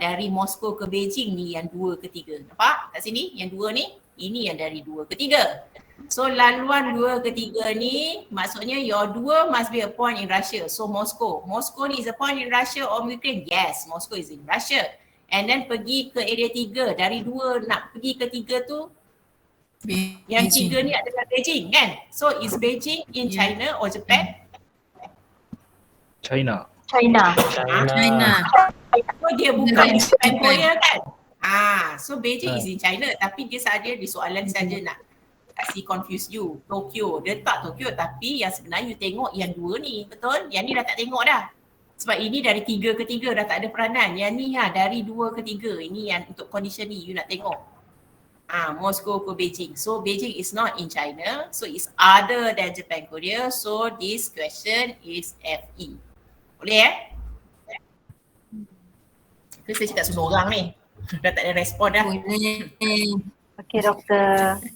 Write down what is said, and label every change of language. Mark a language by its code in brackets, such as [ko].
[ms] Dari Moskow ke Beijing ni yang 2 ke 3. Nampak kat sini? Yang 2 ni, ini yang dari 2 ke 3. So laluan 2 ke 3 ni maksudnya [en] your 2 must be a point in Russia. [ms] So Moscow. [en] Moscow ni is a point in Russia or Ukraine? Yes, Moscow is in Russia. And then pergi ke area 3. [ms] Dari 2 nak pergi ke 3 tu, yang 3 ni adalah Beijing kan? [en] So is Beijing in China or Japan? China. China. [ms] So dia bukan Japan, Korea kan? [en] So Beijing is in China [ms] tapi dia saja di soalan saja nak kasi confuse you. Tokyo, dia tak Tokyo tapi yang sebenarnya you tengok yang 2 ni, betul? Yang ni dah tak tengok dah. Sebab ini dari 3 ke 3 dah tak ada peranan. Yang ni dari 2 ke 3. Ini yang untuk condition ni you nak tengok. Moscow ke Beijing. [en] So Beijing is not in China. So it's other than Japan, Korea. So this question is FE. [ms] Boleh Ke saya cakap seorang ni? Dah tak ada respon dah. Boleh. Okey doktor.